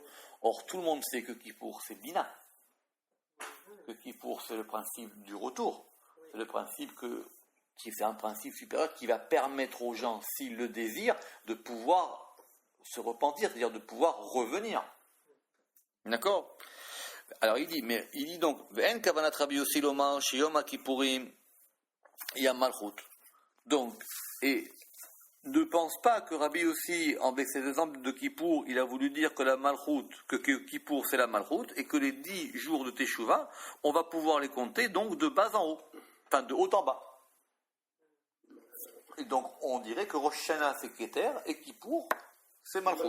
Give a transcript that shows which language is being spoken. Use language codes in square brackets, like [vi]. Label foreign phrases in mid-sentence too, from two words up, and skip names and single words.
[fr] Or, tout le monde sait que Kippour, c'est Bina. Que Kippour, c'est le principe du retour. C'est le principe c'est un principe supérieur qui va permettre aux gens, s'ils le désirent, de pouvoir se repentir, c'est-à-dire de pouvoir revenir. D'accord? Alors, il dit donc, [he] ואין כוונת רבי יוסי לומר שיום כיפורים ים מלכות. [fr] Donc, et ne pense pas que Rabbi Yossi, avec ses exemples de Kippour, il a voulu dire que la malchut, que Kippour c'est la malchut, et que les 10 jours de Teshuvah, on va pouvoir les compter donc de bas en haut, enfin de haut en bas. Et donc on dirait que Rosh Hashanah c'est Keter et Kippour c'est malchut.